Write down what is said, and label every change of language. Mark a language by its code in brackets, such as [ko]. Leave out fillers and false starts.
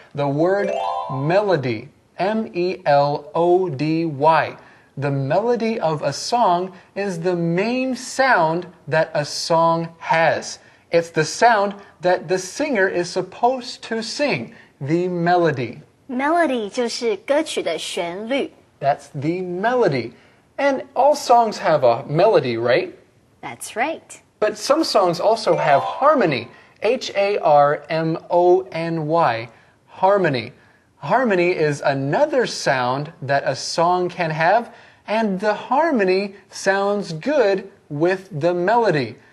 [en] The word melody. M-E-L-O-D-Y. The melody of a song is the main sound that a song has. It's the sound that the singer is supposed to sing. The melody. [zh] Melody 就是歌曲的旋律。 [en] That's the melody. And all songs have a melody, right? That's right. But some songs also have harmony. H-A-R-M-O-N-Y. Harmony. Harmony is another sound that a song can have, and the harmony sounds good with the melody.